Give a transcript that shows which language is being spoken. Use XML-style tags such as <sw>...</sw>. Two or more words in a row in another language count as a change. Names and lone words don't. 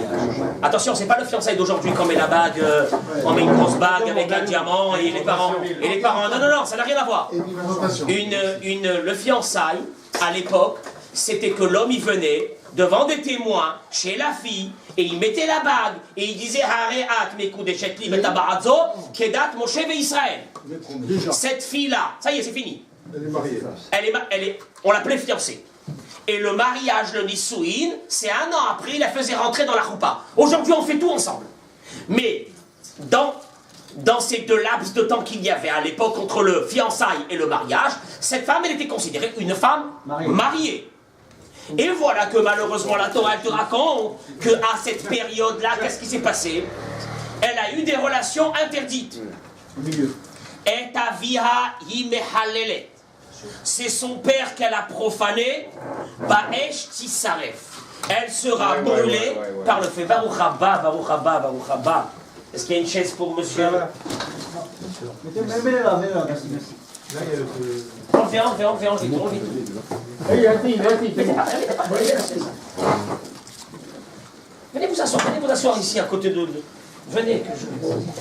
<fr>Attention, c'est pas le fiançailles d'aujourd'hui qu'on met la bague, on met une grosse bague avec un diamant et les parents. Non, ça n'a rien à voir. Le fiançailles, à l'époque, c'était que l'homme il venait devant des témoins chez la fille et il mettait la bague et il disait</fr> <he>הרי את מקודשת לי בטבעת זו כדת משה וישראל.</he> <fr>Cette fille-là, ça y est, c'est fini. Elle est mariée. On l'appelait fiancée. Et le mariage, le Nissouin, c'est 1 an après, il la faisait rentrer dans la choupa. Aujourd'hui, on fait tout ensemble. Mais dans ces 2 laps de temps qu'il y avait à l'époque entre le fiançailles et le mariage, cette femme, elle était considérée une femme mariée. Et voilà que malheureusement, la Torah, elle te raconte qu'à cette période-là, qu'est-ce qui s'est passé? Elle a eu des relations interdites.</fr> <he>את אביה היא מחללת.</he> <fr>C'est son père qu'elle a profané.</fr> <he>באש תישרף.</he> <fr>Elle sera brûlée par le feu.</fr> <he>ברוך הבא, ברוך הבא, ברוך הבא.</he> <fr>Est-ce qu'il y a une chaise pour monsieur? Mets-les là, merci. Enlevez tout. Venez vous asseoir ici à côté de... Venez que je...</fr>